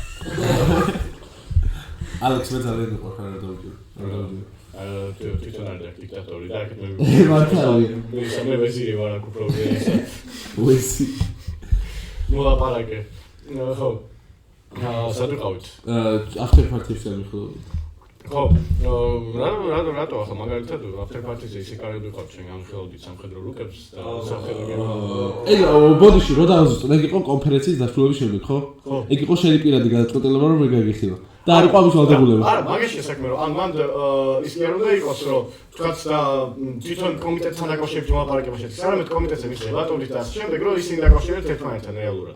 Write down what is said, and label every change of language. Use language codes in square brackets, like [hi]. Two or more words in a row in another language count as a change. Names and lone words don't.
[ka] ალექს მე ძალიან მიყვარხარ რა დავიჯერო თვითონ არ და დიქტატორი და აქეთ მართალია მე ვეზირი ვარ აქ უბრალოდ ვეზი მოლაპარაკე ხო სად ვიყავით [en] after party- [ka] ს გამიხდები ხო რატო ახლა მაგალითად [en] after party- [ka] ზე ისე კარგად ვიყავთ ჩვენ გამხელოდით სამხედრო რუკებს და სამხედრო ეგ ბოდიში რო დავაზუსტო ეგ იყო კონფერენციის დასრულების შემდეგ ხო ეგ იყო შენი პირადი გადაწყვეტილება რომ მე გაგიხილა და არ იყო ამის ვალდებულება არა მაგაში საქმე რომ ან მანდ ის კი არ უნდა იყოს რომ თქვაც და თვითონ კომიტეტთან დაკავშირებით მოლაპარაკება შედის არამედ კომიტეტზე მის დელატორის და ასე შემდეგ რომ ისინი დაკავშირებთ ერთმანეთთან რეალურად